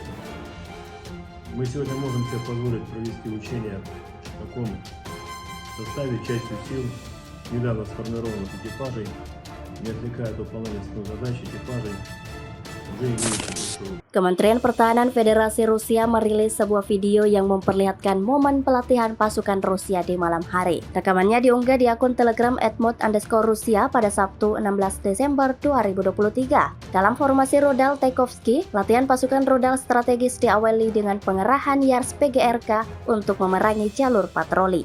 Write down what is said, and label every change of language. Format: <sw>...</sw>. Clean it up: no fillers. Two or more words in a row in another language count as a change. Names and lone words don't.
<ru>Мы сегодня можем себе позволить провести учения в таком составе, частью сил недавно сформированных экипажей, не отвлекая от выполнения основных задач экипажей, уже имеющих.</ru> <id>Kementerian Pertahanan Federasi Rusia merilis sebuah video yang memperlihatkan momen pelatihan pasukan Rusia di malam hari. Rekamannya diunggah di akun Telegram @mod_Rusia pada Sabtu 16 Desember 2023. Dalam formasi rudal Tchaikovsky, latihan pasukan rudal strategis diawali dengan pengerahan Yars PGRK untuk memerangi jalur patroli.</id>